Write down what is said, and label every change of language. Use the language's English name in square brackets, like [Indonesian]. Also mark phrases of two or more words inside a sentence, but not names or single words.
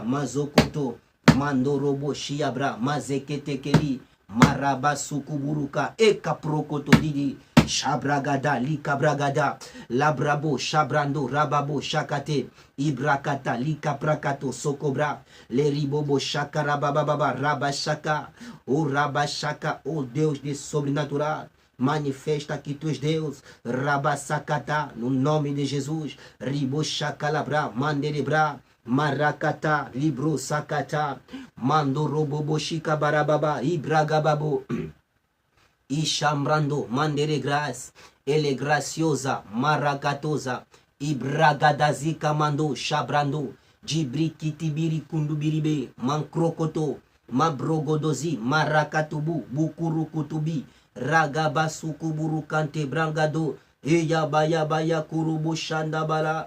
[Portuguese] mazokoto, mandorobo shiabra, mazeketekeli, maraba sukuburuka, eka prokoto didi, shabragada, likabragada, labrabo, shabrando, rababo, shakate, ibrakata, likaprakato, sokobra, le ribobo, shakarabababa, rabashaka, o rabashaka, o Deus de sobrenatural. Manifesta aqui tu és Deus, rabasakata, no nome de Jesus, ribochakalabra, mandelebra, marakata, libro sakata, mando robobo shikabarababa, ibragababo, ishambrando, mandere gras, ele graciosa, maragatosa, ibragadazika mando, shabrando, jibrikitibiri kundubiribe, mankrokoto, mabrogodozi, marakatubu, bukurukutubi, ragabasukuburu kante brangado, baya kurubu shandabala,